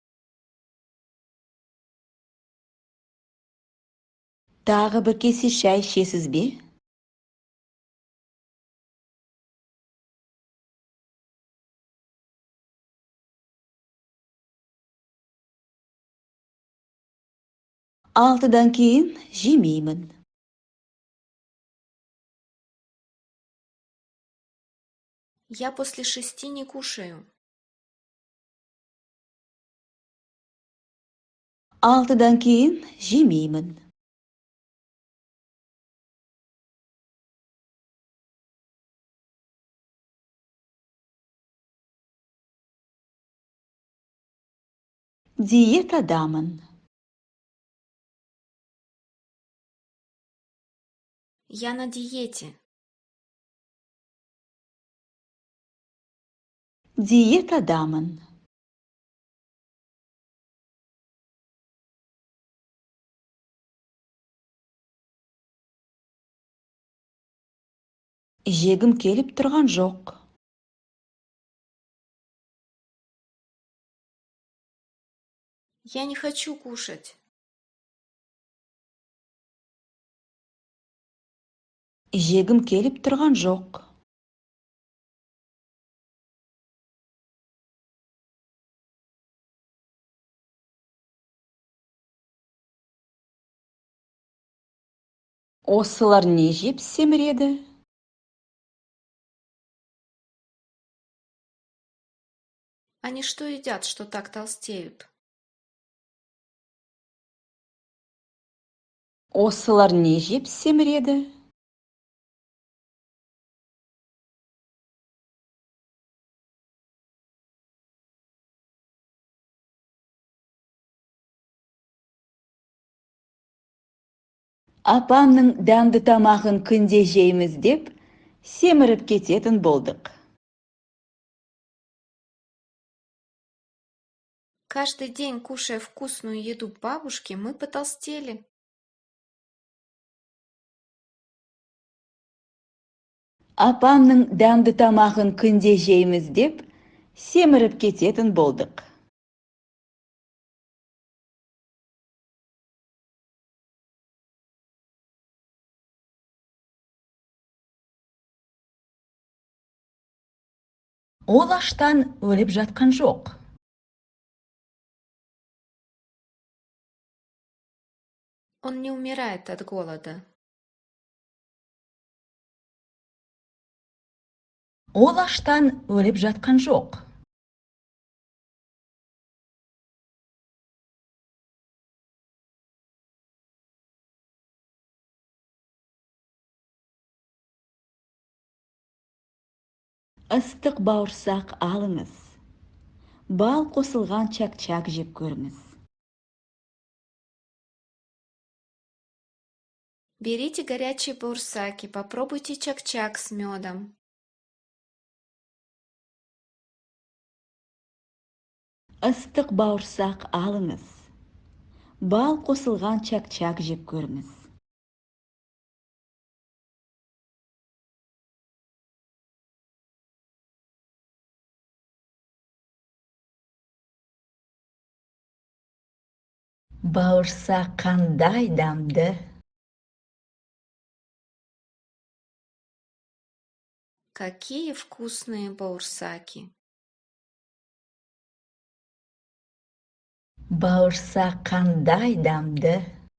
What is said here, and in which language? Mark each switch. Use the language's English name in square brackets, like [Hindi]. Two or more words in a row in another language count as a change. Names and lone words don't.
[Kazakh] Тағы бір кесе шай ішесіз бе? Алтыдан кейін жемеймін. [Russian] Я после 6 не кушаю. [Kazakh] Алтыдан кейін жемеймін. Диетадамын. [Russian] Я на диете. [Kazakh] Диетадамын. Жегім келіп тұрған жоқ. [Russian] Я не хочу кушать. [Kazakh] Жегім келіп тұрған жоқ. Осылар не жеп семіреді? [Russian] Они что едят, что так толстеют? [Kazakh] Осылар не жеп семіреді? Апамның дәмді тамағын күнде жейміз деп, семіріп кететін болдық. [Russian] Каждый день, кушая вкусную еду бабушки, мы потолстели. [Kazakh] Апамның дәмді тамағын күнде жейміз деп, семіріп кететін болдық. Ол аштан өліп жатқан жоқ. [Russian] Он не умирает от голода. [Kazakh] Ол аштан өліп жатқан жоқ. Ыстық бауырсақ алыңыз. Бал қосылған чак-чак жеп көріңіз. [Russian] Берите горячие баурсаки, попробуйте чак-чак с медом. [Kazakh] Ыстық бауырсақ алыңыз. Бал қосылған чак-чак жеп көріңіз. Бауырсақ қандай дәмді. [Russian] Какие вкусные баурсаки! [Kazakh] Бауырсақ қандай дәмді.